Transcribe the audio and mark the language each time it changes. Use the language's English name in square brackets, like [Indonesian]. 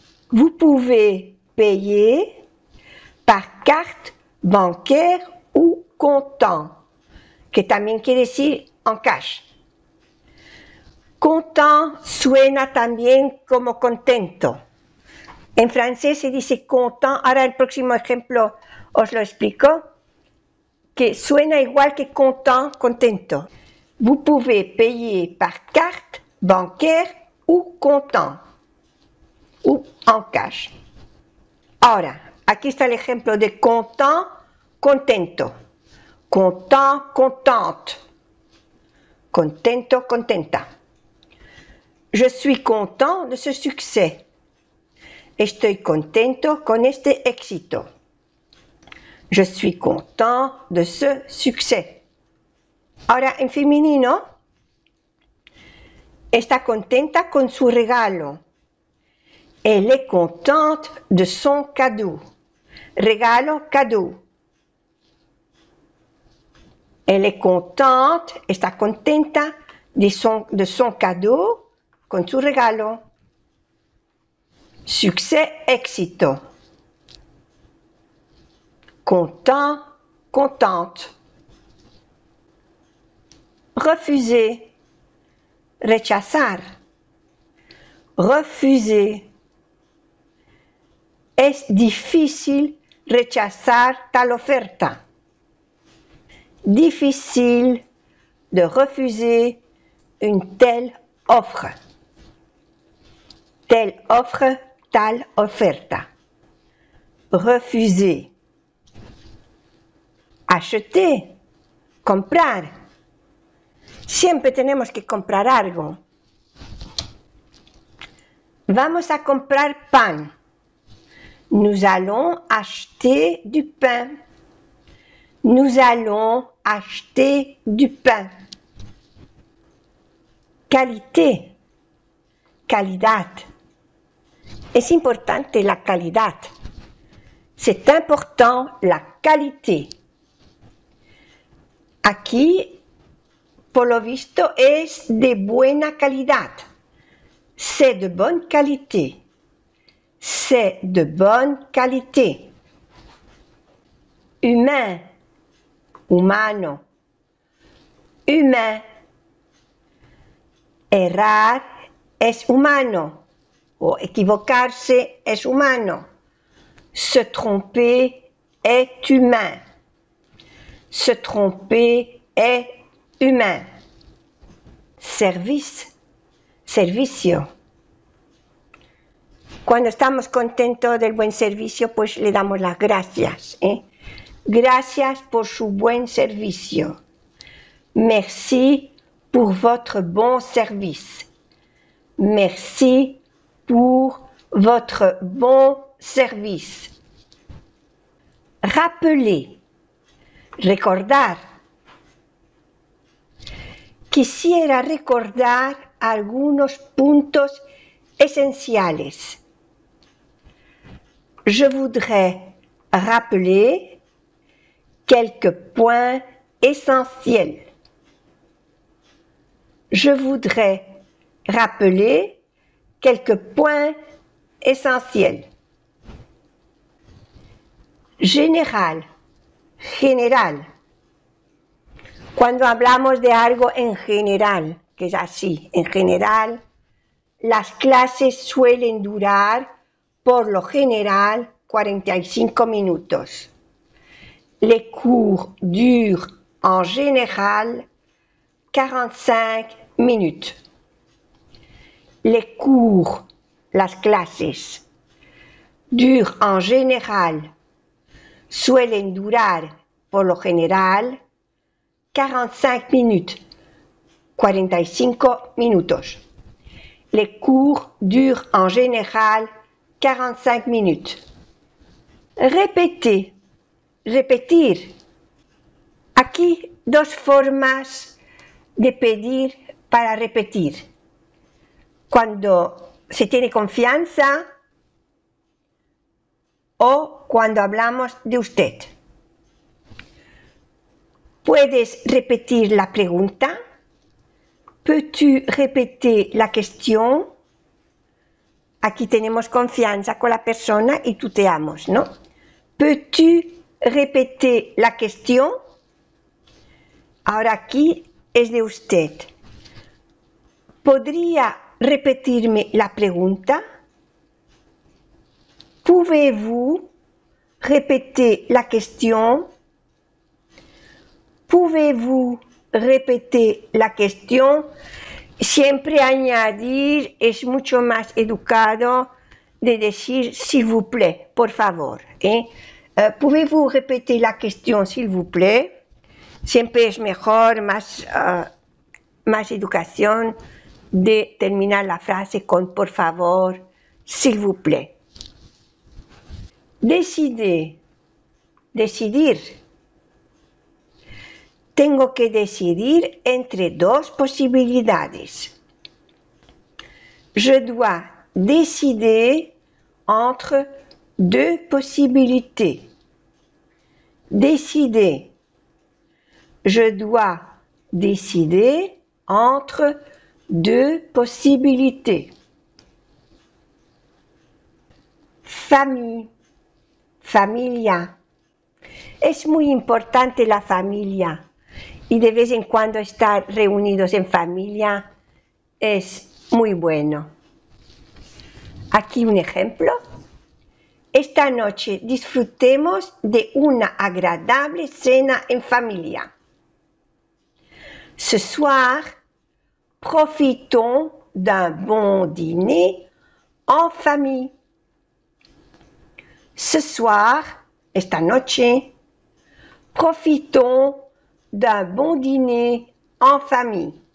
[French] Vous pouvez payer par carte bancaire ou comptant, [Spanish] que también quiere decir en cash. Content suena también como contento. En francés se dice content, ahora el próximo ejemplo os lo explico, que suena igual que content, contento. [French] Vous pouvez payer par carte bancaire ou comptant, ou en cash. [Spanish] Ahora, aquí está el ejemplo de content, contento. [French] Content, contente. [Spanish] Contento, contenta. [French] Je suis content de ce succès. [Spanish] Estoy contento con este éxito. [French] Je suis content de ce succès. [Spanish] Ahora, en femenino, está contenta con su regalo. [French] Elle est contente de son cadeau. Regalo, cadeau. Elle est contente, [Spanish] está contenta [French] de son cadeau [Spanish] con su regalo. Succès, éxito. [French] Content, contente. Refuser, rechazar. Refuser. [Spanish] Es difícil rechazar tal oferta. [French] Difficile de refuser une telle offre. Telle offre, [Spanish] tal oferta. [French] Refuser. Acheter, comprar. [Spanish] Siempre tenemos que comprar algo. Vamos a comprar pan. [French] Nous allons acheter du pain. Nous allons acheter du pain. Qualité, calidad. [Spanish] Es importante la calidad. [French] C'est important la qualité. [Spanish] Aquí, por lo visto, es de buena calidad. [French] C'est de bonne qualité. C'est de bonne qualité. Humain, humano. Humain. [Spanish] Errar es humano. O equivocarse es humano. [French] Se tromper est humain. Se tromper est humain. Service, servicio. [Spanish] Cuando estamos contentos del buen servicio, pues le damos las gracias. Gracias por su buen servicio. [French] Merci pour votre bon service. Merci pour votre bon service. Rappeler, recordar. [Spanish] Quisiera recordar algunos puntos esenciales. [French] Je voudrais rappeler quelques points essentiels. Je voudrais rappeler quelques points essentiels. Général, general. [Spanish] Cuando hablamos de algo en general, que es así, en general, las clases suelen durar, por lo general, 45 minutos. [French] Les cours durent en général 45 minutes. Les cours, [Spanish] las clases, [French] durent en général, [Spanish] suelen durar, por lo general, [French] 45 minutes. [Spanish] 45 minutos. [French] Les cours durent en général 45 minutes. [Spanish] Répéter, repetir. Aquí dos formas de pedir para repetir. Cuando se tiene confianza o cuando hablamos de usted. ¿Puedes repetir la pregunta? [French] ¿Peux-tu répéter la question? [Spanish] Aquí tenemos confianza con la persona y tuteamos, ¿no? [French] ¿Peux-tu répéter la question? [Spanish] Ahora aquí es de usted. ¿Podría repetirme la pregunta? [French] ¿Pouvez-vous répéter la question? ¿Pouvez-vous répéter la question? [Spanish] Siempre añadir es mucho más educado de decir [French] s'il vous plaît, [Spanish] por favor. [French] ¿Pouvez-vous répéter la question, s'il vous plaît? [Spanish] Siempre es mejor, más educación de terminar la frase con por favor, [French] s'il vous plaît. Décider, decidir. [Spanish] Tengo que decidir entre dos posibilidades. [French] Je dois décider entre deux possibilités. Décider. Je dois décider entre Deux possibilités. Famille, familia. [Spanish] Es muy importante la familia y de vez en cuando estar reunidos en familia es muy bueno. Aquí un ejemplo. Esta noche disfrutemos de una agradable cena en familia. [French] Ce soir, profitons d'un bon dîner en famille. Ce soir, [Spanish] esta noche, [French] profitons d'un bon dîner en famille.